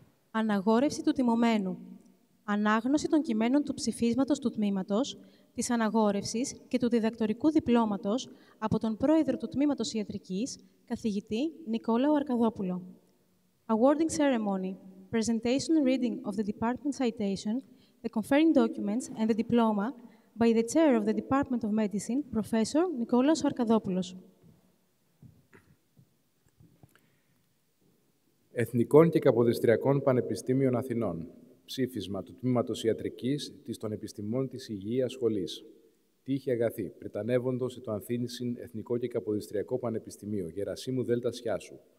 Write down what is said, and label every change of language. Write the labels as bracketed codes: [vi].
[el] Αναγόρευση του τιμωμένου. Ανάγνωση των κειμένων του ψηφίσματος του τμήματος, της αναγόρευσης και του διδακτορικού διπλώματος από τον πρόεδρο του Τμήματος Ιατρικής, καθηγητή Νικόλαο Αρκαδόπουλο. [en] Awarding ceremony. Presentation and reading of the department citation, the conferring documents and the diploma by the chair of the Department of Medicine, Professor Nikolaos Arkadopoulos. [el] Εθνικών και Καποδιστριακών Πανεπιστήμιων Αθηνών. Ψήφισμα του Τμήματος Ιατρικής της των Επιστημών της Υγείας Σχολής. Τύχη αγαθή, πρετανεύοντος το Ανθήνησιν Εθνικό και Καποδιστριακό Πανεπιστημίο Γερασίμου Δέλτα Σιάσου.